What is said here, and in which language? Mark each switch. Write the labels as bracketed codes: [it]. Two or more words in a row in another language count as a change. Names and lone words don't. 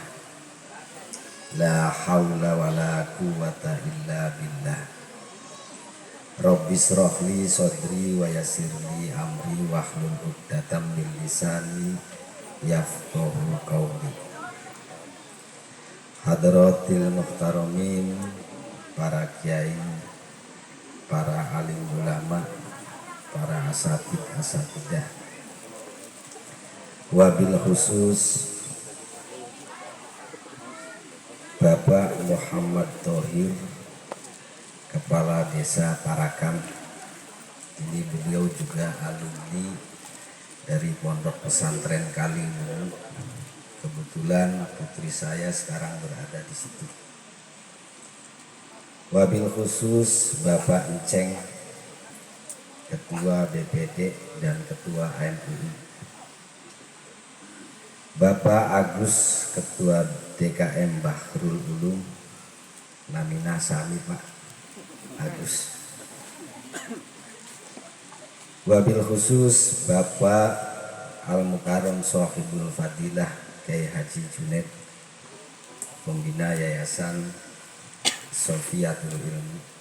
[ar] لا حول ولا قوة إلا بالله. رب اشرح لي صدري ويسر لي أمري واحلل عقدة من لساني يفقهوا قولي. حضرات المحترمين, [id] para kiai, para alim ulama, para asatidah, [ar] وبالخصوص [id] Bapak Muhammad Thohir, Kepala Desa Parakan. Ini beliau juga alumni dari Pondok Pesantren Kaliwungu. Kebetulan putri saya sekarang berada di situ. [ar] وبالخصوص [id] Bapak Enceng, Ketua BPD dan Ketua MUI. Bapak Agus, Ketua DKM Bahrul Ulum. [su] Namina sami Pak Agus. [ar] وبالخصوص [id] Bapak [ar] المكرم صاحب الفضيلة [id] Kiai Haji Junaid, Pembina Yayasan Sofiatul Ilmi.